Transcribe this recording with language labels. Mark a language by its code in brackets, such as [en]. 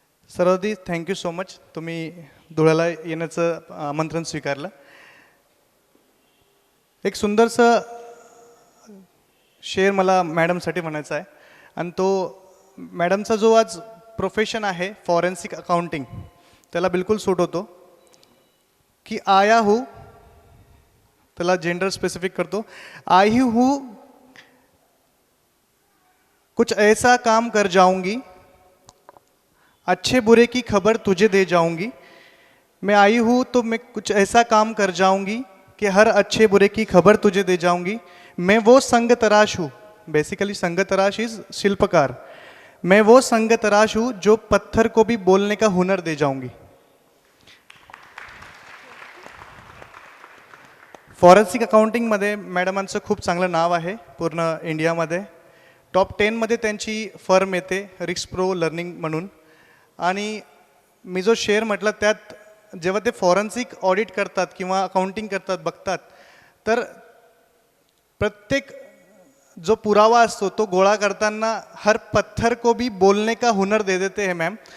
[mr] सर्वाधिक [en] thank you so much, [mr] तुम्ही धुळ्याला येण्याचं आमंत्रण स्वीकारलं. एक सुंदरसं शेअर मला मॅडमसाठी म्हणायचा आहे, आणि तो मॅडमचा जो आज प्रोफेशन आहे फॉरेन्सिक अकाउंटिंग, त्याला बिलकुल सूट होतो. [hi] की आया हूँ, [mr] त्याला जेंडर स्पेसिफिक करतो, [hi] आई हूँ कुछ ऐसा काम कर जाऊंगी, अच्छे बुरे की खबर तुझे दे जाऊंगी. मैं आई हूँ तो मैं कुछ ऐसा काम कर जाऊंगी कि हर अच्छे बुरे की खबर तुझे दे जाऊंगी. मैं वो संग तराश हूँ, बेसिकली संग तराश इज शिल्पकार. मैं वो संग तराश हूँ जो पत्थर को भी बोलने का हुनर दे जाऊंगी. [mr] फॉरेन्सिक अकाउंटिंगमध्ये मॅडमांचं खूप चांगलं नाव आहे पूर्ण इंडियामध्ये. टॉप 10मध्ये त्यांची फर्म येते रिस्क प्रो लर्निंग म्हणून. आणि मी जो शेअर म्हटलं त्यात जेव्हा ते फॉरेन्सिक ऑडिट करतात किंवा अकाउंटिंग करतात बघतात, तर प्रत्येक जो पुरावा असतो तो गोळा करताना [hi] हर पत्थर को भी बोलने का हुनर दे देते हैं [mr] मॅम.